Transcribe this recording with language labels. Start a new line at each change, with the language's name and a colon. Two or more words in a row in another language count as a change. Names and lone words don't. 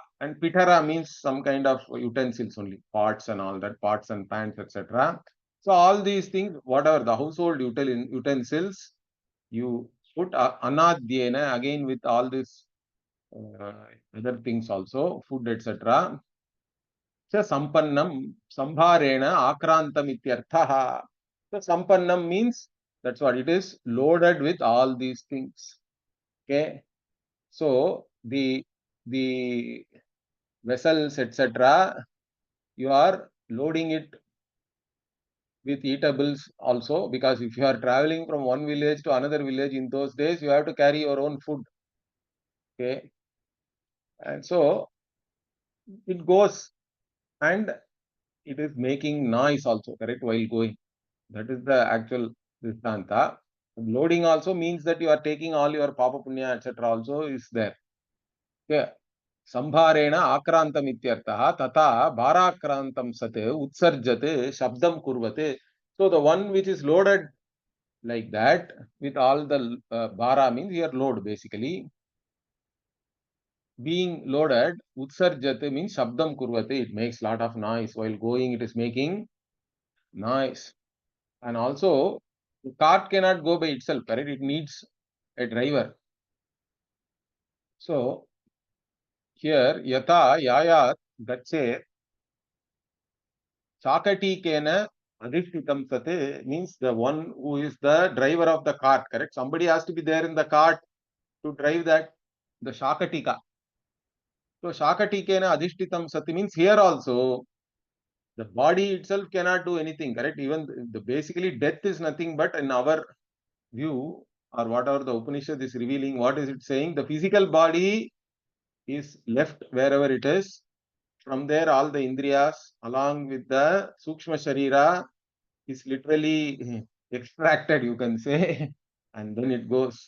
English: And Pitara means some kind of utensils only, pots and all that, pots and pans, etc. So all these things, whatever the household utensils, you put anadhyena again with all this other things also, food, etc.
Sanskrit: So सम्पन्नं सम्भारेण आक्रान्तम् इत्यर्थः.
English: So sampannam means that's what it is, loaded with all these things. Okay. So the vessels, etc., you are loading it with eatables also, because if you are traveling from one village to another village in those days, you have to carry your own food. Okay. And so it goes and it is making noise also, correct, while going. That is the actual Drishtanta. Loading also means that you are taking all your
Sanskrit: पाप पुण्य,
English: etc. also is there. Okay.
Sanskrit: सम्भारेण आक्रान्तम् इत्यर्थः तत भाराक्रान्तं सत् उत्सर्जते शब्दं कुर्वते.
English: So the one which is loaded like that, with all the bara means your load basically. Being loaded, utsarjate means
Sanskrit: शब्दं कुर्वते,
English: it makes lot of noise. While going, it is making noise. And also, the cart cannot go by itself, correct? It needs a driver. So, here,
Sanskrit: यत यायत् गच्छे चकति केन अधिष्ठितं सते
English: means the one who is the driver of the cart, correct? Somebody has to be there in the cart to drive that, the shakatika. So,
Sanskrit: शाकटिकेन अधिष्ठितं सति
English: means here also, the body itself cannot do anything, correct? Even basically death is nothing but in our view, or whatever the Upanishad is revealing, what is it saying? The physical body is left wherever it is. From there, all the indriyas along with the
Sanskrit: सूक्ष्म शरीर
English: is literally extracted, you can say, and then it goes.